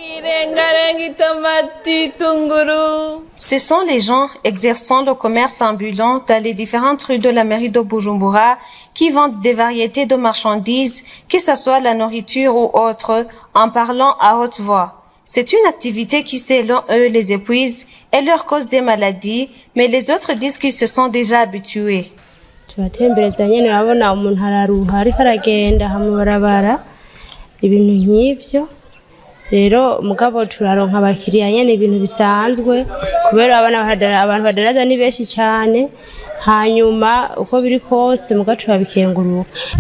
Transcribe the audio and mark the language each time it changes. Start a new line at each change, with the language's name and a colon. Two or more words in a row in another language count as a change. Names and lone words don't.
French: Ce sont les gens exerçant le commerce ambulant dans les différentes rues de la mairie de Bujumbura qui vendent des variétés de marchandises, que ce soit la nourriture ou autre, en parlant à haute voix. C'est une activité qui, selon eux, les épuise et leur cause des maladies, mais les autres disent qu'ils se sont déjà habitués.
Rundi: rero mugabo turaronka abakiriya nyene ibintu bisanzwe kubera abantu badaraza ni benshi cyane hanyuma uko biri kose muga turabikenguruka